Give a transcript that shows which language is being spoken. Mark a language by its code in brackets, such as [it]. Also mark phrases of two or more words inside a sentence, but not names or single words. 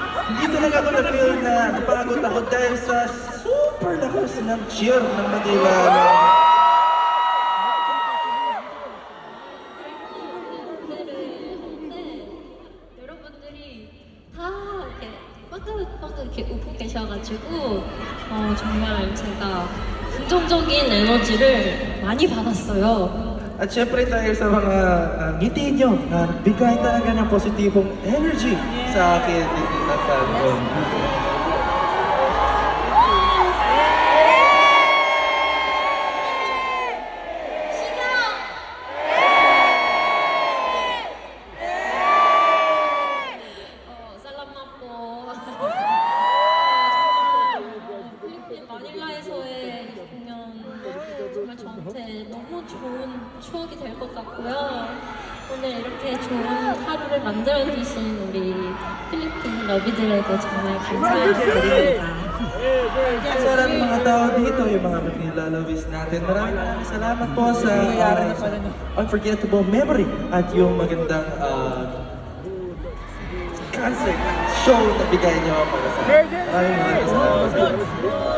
[tl] Hindi talaga ako na-feel na napagod ako dahil sa super lakas ng cheer ng Manila. [ko] 여러분들이 다 이렇게 빠긋빠긋 이렇게 웃고 계셔가지고 정말 제가 긍정적인 에너지를 많이 받았어요. [tl] At syempre dahil sa mga ngiti nyo, bigay talaga ng positibong energy sa akin dito sa Falcon. salamat po. [ko] 필리핀 마닐라에서의 공연 정말 저한테 너무 좋은 추억이 될 것 같고요. 오늘 이렇게 좋은 하루를 만들어주신 우리 필리핀 러비들에게 정말 감사드립니다. [tl] Sa lahat ng mga tao dito, yung mga Manila Lovies natin, maraming salamat po sa [en] unforgettable memory [tl] at yung magandang [en] concert show [tl] na bigay niyo para sa akin. Maraming salamat.